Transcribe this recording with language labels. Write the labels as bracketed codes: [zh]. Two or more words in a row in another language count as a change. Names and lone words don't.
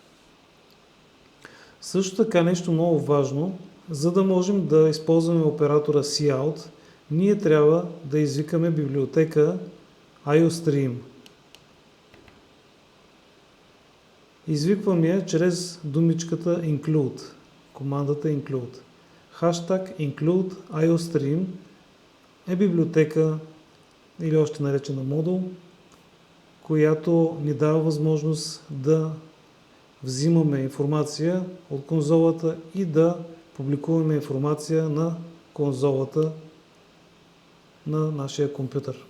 [bg] Също така нещо много важно, за да можем да използваме оператора cout, ние трябва да извикаме библиотека iostream. Извиквам я чрез думичката include, командата include. Хаштаг include iostream е библиотека или още наречена модул, която ни дава възможност да взимаме информация от конзолата и да публикуваме информация на конзолата на нашия компютър.